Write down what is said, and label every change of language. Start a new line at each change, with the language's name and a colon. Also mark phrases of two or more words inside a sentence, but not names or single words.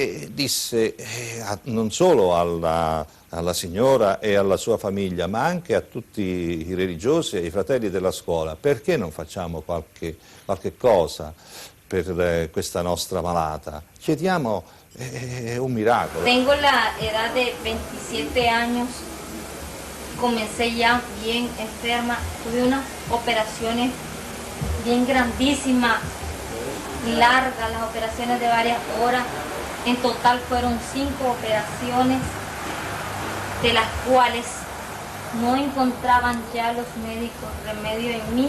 Italian: e disse non solo alla signora e alla sua famiglia, ma anche a tutti i religiosi e ai fratelli della scuola: perché non facciamo qualche cosa per questa nostra malata? Chiediamo un miracolo.
Spanish: Tengo la edad de 27 años, comencé ya bien enferma, tuve unas operaciones bien grandísimas, largas, las operaciones de varias horas. En total fueron 5 operaciones, de las cuales no encontraban ya los médicos remedio en mí.